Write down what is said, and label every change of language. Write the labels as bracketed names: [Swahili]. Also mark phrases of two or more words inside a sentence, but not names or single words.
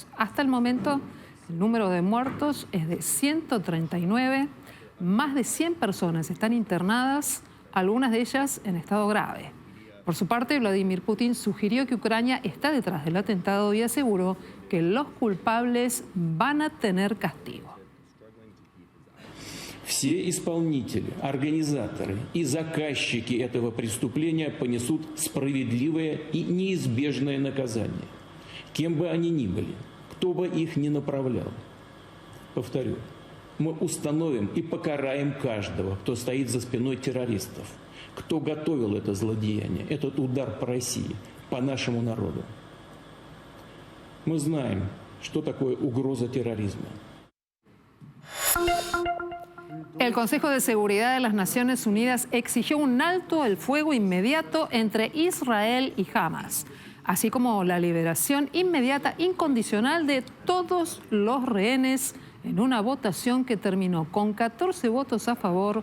[Spanish] Hasta el momento, el número de muertos es de 139, más de 100 personas están internadas, algunas de ellas en estado grave. Por su parte, Vladimir Putin sugirió que Ucrania está detrás del atentado y aseguró que los culpables van a tener castigo. [Russian] Все исполнители, организаторы и заказчики этого преступления понесут справедливое и неизбежное наказание, кем бы они ни были, кто бы их ни направлял. Повторю, мы установим и покараем каждого, кто стоит за спиной террористов, кто готовил это злодеяние, этот удар по России, по нашему народу. Мы знаем, что такое угроза терроризма. [Spanish] El Consejo de Seguridad de las Naciones Unidas exigió un alto el fuego inmediato entre Israel y Hamas, así como la liberación inmediata incondicional de todos los rehenes en una votación que terminó con 14 votos a favor.